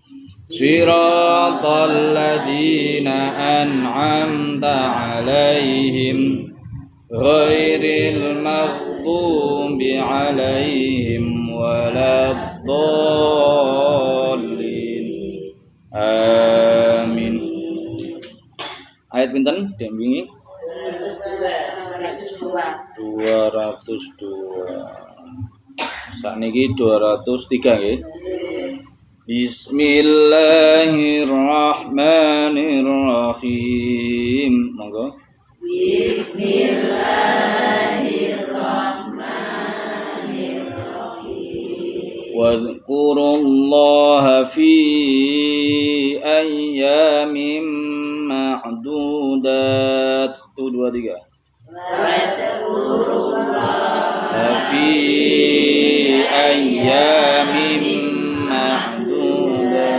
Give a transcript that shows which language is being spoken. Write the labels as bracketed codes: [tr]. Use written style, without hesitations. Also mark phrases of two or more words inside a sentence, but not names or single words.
[ar] صراط الذين أنعمت عليهم غير المغضوب عليهم ولا الضالين. [jv] Amin. Ayat pinten diambingi? 202. Sakniki 203 nggih. [ar] بسم الله الرحمن الرحيم. [jv] Monggo. [ar] بسم الله الرحمن الرحيم. واذكروا الله في أيام معدودات. 1 2 3. واذكروا الله في أيام معدودات.